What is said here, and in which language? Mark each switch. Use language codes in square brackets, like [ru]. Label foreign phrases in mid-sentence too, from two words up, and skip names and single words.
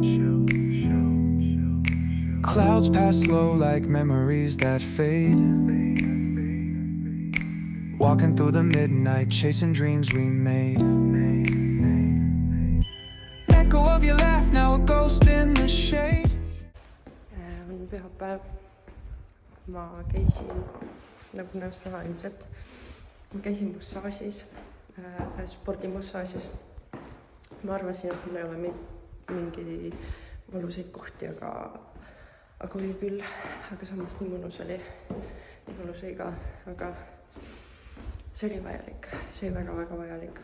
[en] Clouds pass slow like memories that fade. Walking through the midnight, chasing dreams we made. Echo of your laugh, now a ghost in the shade. [et] On pühapäev. Ma käisin, nagu näost näha ilmselt, ma käisin massaažis, spordimassaažis. Ma arvasin, et mul ei ole mingi valusaid kohti, aga oli küll, aga samas nii mõnus oli, nii mõnus oli ka, aga see oli vajalik, see oli väga-väga vajalik.